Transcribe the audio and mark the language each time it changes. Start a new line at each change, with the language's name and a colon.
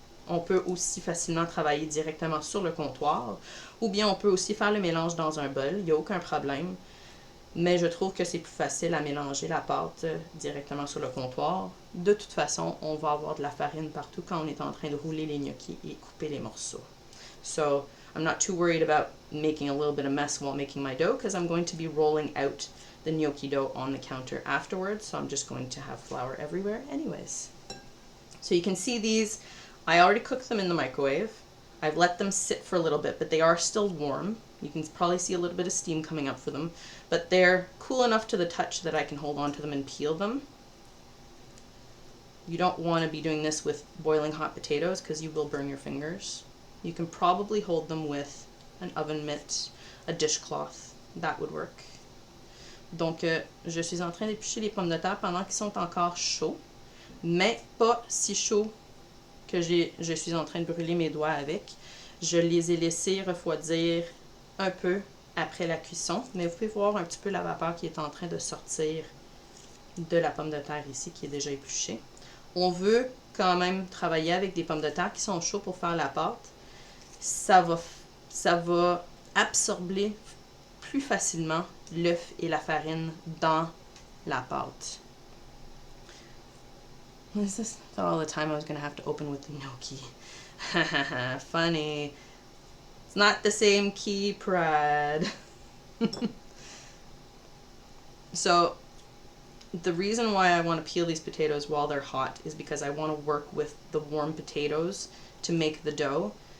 French: On peut aussi facilement travailler directement sur le comptoir, ou bien on peut aussi faire le mélange dans un bol, il n'y a aucun problème. Mais je trouve que c'est plus facile à mélanger la pâte directement sur le comptoir. De toute façon, on va avoir de la farine partout quand on est en train de rouler les gnocchis et couper les morceaux.
English: So I'm not too worried about making a little bit of mess while making my dough, because I'm going to be rolling out the gnocchi dough on the counter afterwards, so I'm just going to have flour everywhere anyways. So you can see these. I already cooked them in the microwave. I've let them sit for a little bit, but they are still warm. You can probably see a little bit of steam coming up for them, but they're cool enough to the touch that I can hold on to them and peel them. You don't want to be doing this with boiling hot potatoes because you will burn your fingers. You can probably hold them with an oven mitt, a dishcloth. That would work.
French: Donc, je suis en train d'éplucher les pommes de terre pendant qu'ils sont encore chauds, mais pas si chauds que je suis en train de brûler mes doigts avec. Je les ai laissés refroidir un peu après la cuisson, mais vous pouvez voir un petit peu la vapeur qui est en train de sortir de la pomme de terre ici, qui est déjà épluchée. On veut quand même travailler avec des pommes de terre qui sont chaudes pour faire la pâte. Ça va absorber plus facilement l'œuf et la farine dans la pâte.
English: This is all the time I was going to have to open with the gnocchi. Funny. It's not the same key, Pride. So, the reason why I want to peel these potatoes while they're hot is because I want to work with the warm potatoes to make the dough.